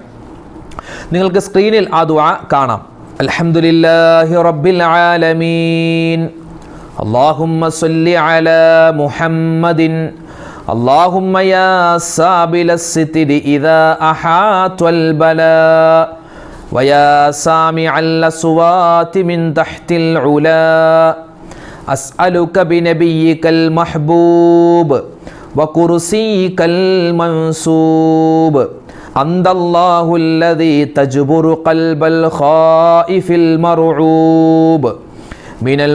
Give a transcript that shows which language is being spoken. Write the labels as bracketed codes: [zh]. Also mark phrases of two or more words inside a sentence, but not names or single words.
[ml] നിങ്ങൾക്ക് സ്ക്രീനിൽ ആ ദുആ കാണാം. [ar] الحمد لله رب العالمين اللهم صل على محمد اللهم يا سابل الستر إذا أحاط البلاء ويا سامع الأصوات من تحت العلا أسألك بنبيك المحبوب وكرسيك المنصوب أنت الله الذي تجبر قلب الخائف المرعوب من